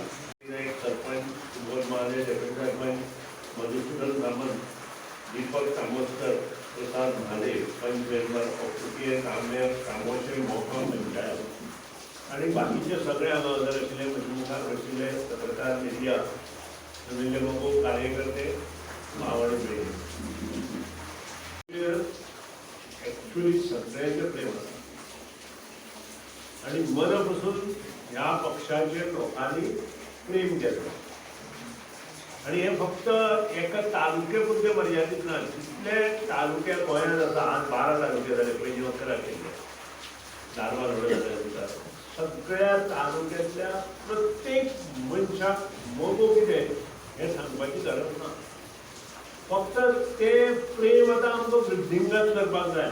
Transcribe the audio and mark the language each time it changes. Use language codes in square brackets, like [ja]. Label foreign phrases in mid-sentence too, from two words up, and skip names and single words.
[kok] सरपंच सुबोध महाले, डेप्युटी सरपंच मधुसूदन सामंत, दीपक कामोस्कर, प्रसाद म्हाले, पंच मेंबर, ऑफिसियल कामेर, कामोशे मोहका पंचायत आणि बाकीचे सगळे हांगा हजर आशिल्ले, मुखार बशिल्ले पत्रकार, मिडिया, सगळे लोक, कार्यकर्ते, भाव आणि बहीण. ऍक्च्युअली सगळ्यांचे प्रेम आसा आणि मनापासून ह्या पक्षाचे लोकांनी प्रेम केलं. आणि हे फक्त एका तालुके पुरते मर्यादित ना, जितले तालुके गोंयांत आसा, आज 12 तालुके जाले, पयलीं 11 केल्ले, धारवाड जाले, सगळ्या तालुक्यांतल्या प्रत्येक मनशाक मोगो कितें हें सांगपाची गरज ना. फक्त ते प्रेम आतां आमकां वृद्धींगत करपाक जाय.